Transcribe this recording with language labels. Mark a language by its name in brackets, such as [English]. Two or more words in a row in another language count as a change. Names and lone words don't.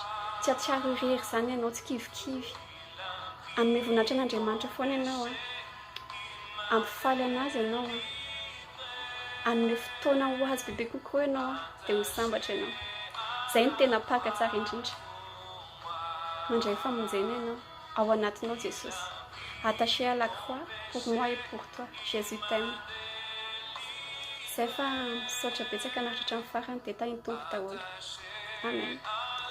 [Malagasy] Tsy atsiaro irery izany ianao, tsy kivikivy. Amin'ny voninahitra an'Andriamanitra foana ianao ampifaly anazy ianao anome fotoana ho azy bebe kokoa ianao dia ho sambatra ianao. Izay no tena paka tsara indrindra. Mandray famonjena ianao ao anatinao Jesosy. [French] Attaché à la croix pour moi et pour toi. Jésus t'aime. [Malagasy] Izay fa misaotra betsaka naratra hatramin'ny farany dia tahiny tompo daholo. Amen.